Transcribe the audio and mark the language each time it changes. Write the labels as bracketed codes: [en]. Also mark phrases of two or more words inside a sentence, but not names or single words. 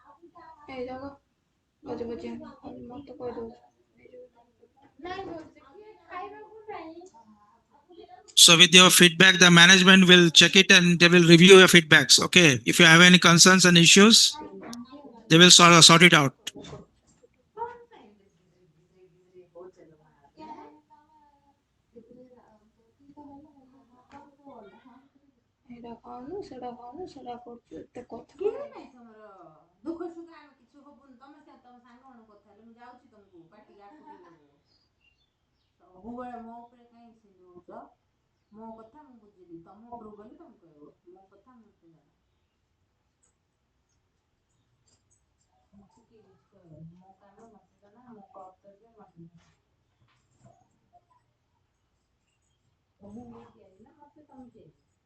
[en] So with your feedback, the management will check it and they will review your feedbacks. Okay. If you have any concerns and issues, they will sort it out. [or] ଏଇଟା ଖାଉନୁ ସେଟା କରୁଛୁ ଏତେ କଥା ଦୁଃଖ ସୁଖ ଆମେ କିଛି ହବୁନି ତମ ସାଙ୍ଗ କଣ କଥା ହେଲେ ମୁଁ ଯାଉଛି ତମକୁ ପାଟି ସବୁବେଳେ ମୋ ଉପରେ କାହିଁ ସିନ୍ଦୁଛ ମୋ କଥା ମୁଁ ବୁଝିଲି ତମ ଉପରକୁ ଗଲେ ତମେ କହିବ ମୋ କଥା ମୁଁ ଶୁଣେ ମୋ କାମ ମତେ ନା ମୋ କର୍ତ୍ତବ୍ୟ ମତେ ମୁଁ ତିଆରି ନା ମତେ ତମେ ତିଆରି